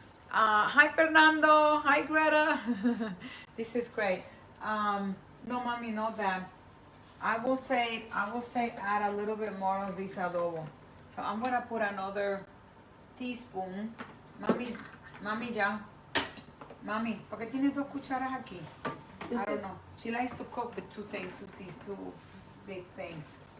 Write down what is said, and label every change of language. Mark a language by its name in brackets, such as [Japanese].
[English] Hi Fernando, hi Greta. This is great. No, mommy, not that. I will say add a little bit more of this adobo. So I'm gonna put another teaspoon. [Spanish] Mami ya. Mami, ¿por qué tienes 2 cucharas aquí? [English] I don't know. She likes to cook with these two big things.